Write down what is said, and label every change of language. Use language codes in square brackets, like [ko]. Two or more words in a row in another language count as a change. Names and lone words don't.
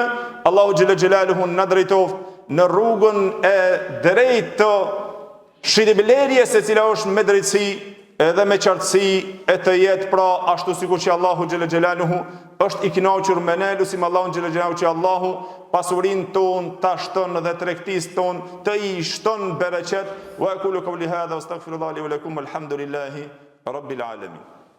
[sq] Allahu xhel xhelalu na drejtoft në rrugën e drejtë të shitblerjes e cila është me drejtësi edhe me qartësi e të jetë pra ashtu sikur që Allahu xhel xhelaluhu është i kënaqur me ne. Lutim Allahun xhel xhelaluhu që Allahu pasurinë tonë ta shton dhe tregtisë tonë të i shton bereqet. [ar] وأقول قولي هذا وأستغفر الله لي ولكم والحمد لله رب العالمين.